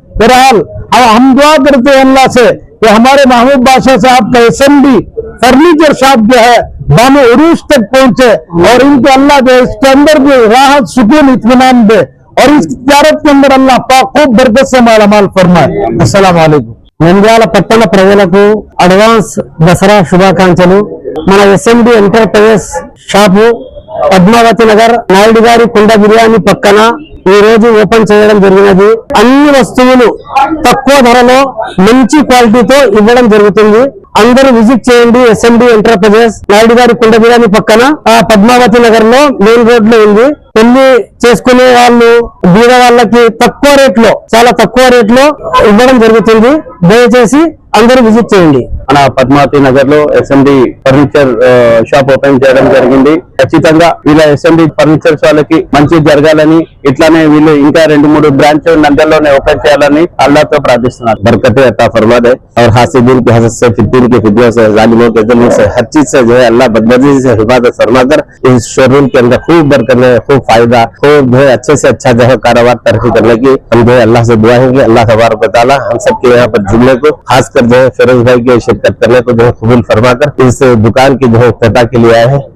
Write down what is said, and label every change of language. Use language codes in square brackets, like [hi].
[hi] बहरहाल हम दुआ करते हैं अल्लाह से कि हमारे महबूब बादशाह साहब का SMD फर्नीचर शॉप जो है बानो उरूज तक पहुंचे और इनको अल्लाह जो इसके अंदर भी राहत, सुकून, इत्मीनान दे और इस तिजारत के अंदर अल्लाह पाक खूब बरकत से मालामाल फरमाए। अस्सलाम वालेकुम। [te] నంద్యాల పట్టణ ప్రజలకు అడ్వాన్స్ దసరా శుభాకాంక్షలు। మన SMD enterprises shop Padmavati Nagar Naidu గారి కుండ బిర్యానీ పక్కన ఈ రోజు ఓపెన్ చేయడం జరిగినది। అన్ని వస్తువులు తక్కువ ధరలో మంచి క్వాలిటీతో ఇవ్వడం జరుగుతుంది। అందరూ విజిట్ చేయండి। SMD ఎంటర్ప్రైజెస్ నాయుడు గారి కుండ బిర్యానీ పక్కన పద్మావతి నగర్ లో మెయిన్ రోడ్ లో ఉంది। పెళ్లి చేసుకునే వాళ్ళు, బీద వాళ్ళకి తక్కువ రేట్ లో, చాలా తక్కువ రేట్ లో ఇవ్వడం జరుగుతుంది। దయచేసి అందరూ విజిట్ చేయండి। మన పద్మావతి నగర్ లో SMD ఫర్నిచర్ షాప్ ఓపెన్ చేయడం జరిగింది। ఖచ్చితంగా వీళ్ళ SMD ఫర్నిచర్స్ వాళ్ళకి మంచి జరగాలని, ఇట్లానే వీళ్ళు ఇంకా 2-3 బ్రాంచ్ నంద్యాలలోనే ఓపెన్ చేయాలని అల్లాహ్తో ప్రార్థిస్తున్నారు। [hi] बरकतें अता फरमा दे और हासिदीन की हसद से, फितून की फितने से, जालिमों के जुल्म से, हर चीज से जो है अल्लाह बदमजी से हिफाजत फरमा कर इस शोरूम के अंदर खूब बरकत, खूब फायदा, खूब जो है अच्छे से अच्छा जो है कारोबार तरक्की करने की हम जो है अल्लाह से दुआ है कि अल्लाह तबारक व तआला हम सबके यहाँ पर जुमले को, खासकर जो है फिरोज भाई के शिरकत करने को जो है कबूल फरमा कर इस दुकान की जो है इफ्तिताह के लिए आए हैं।